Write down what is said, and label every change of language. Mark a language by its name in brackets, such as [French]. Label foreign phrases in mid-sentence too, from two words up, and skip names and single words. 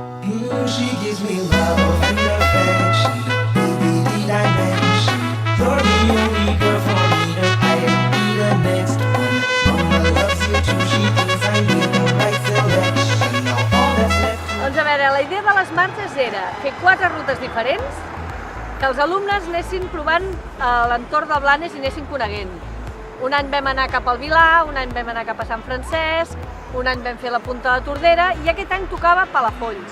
[English] She gives me love and affection, baby, the dimension. You're the only girl for me tonight, be the next one. Mama loves you too, she thinks I made the right selection. Now all that's left. [Catalan] Doncs a veure, la idea de les marxes era fer 4 rutes diferents, que els alumnes anessin provant l'entorn del Blanes i anessin coneguent. Un any vam anar cap al Vilar, un any vam anar cap a Sant Francesc, un any vam fer la Punta de Tordera i aquest any tocava Palafolls.